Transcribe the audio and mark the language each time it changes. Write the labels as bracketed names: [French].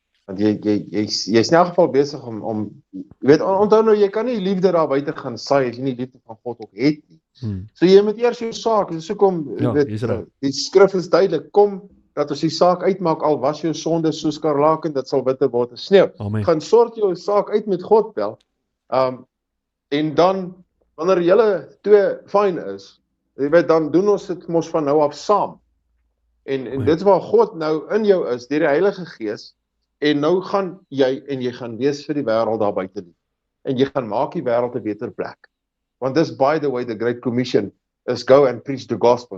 [Afrikaans] Want jy's in elk geval besig om jy weet, onthou nou, jy kan nie liefde daar buite gaan saai as jy nie liefde van God ook het nie. So jy moet eers jou saak, dis hoekom die skrif is duidelik, kom dat ons die saak uitmaak, al was jou sonde soos skarlaken, dit sal witter word as sneeu. Gaan sort jou saak uit met God wel. En dan wanneer julle twee fyn is, jy weet, dan doen ons dit mos van nou af saam. En dit is waar God nou in jou is, deur die Heilige Gees, en nou gaan jy gaan wees vir die wêreld daar buite nie. En jy gaan maak die wêreld 'n beter plek. Want dis, [English] by the way, the Great Commission is go and preach the gospel.